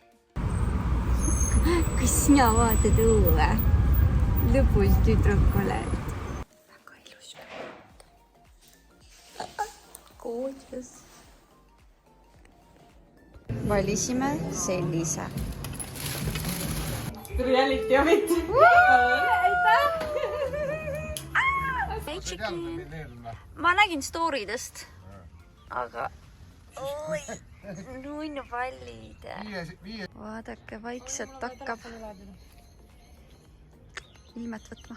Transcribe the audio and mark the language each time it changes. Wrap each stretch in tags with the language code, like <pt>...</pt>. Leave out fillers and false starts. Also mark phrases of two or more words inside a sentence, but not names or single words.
<et>Kas sina vaatad õue? Lõpus tüdruk oled. Gorgeous. Valisime sellise.</et> <en>Reality of it.</en> <et>Ma nägin story'dest, aga nunnupallid. Vaadake, vaikselt hakkab ilmet võtma.</et>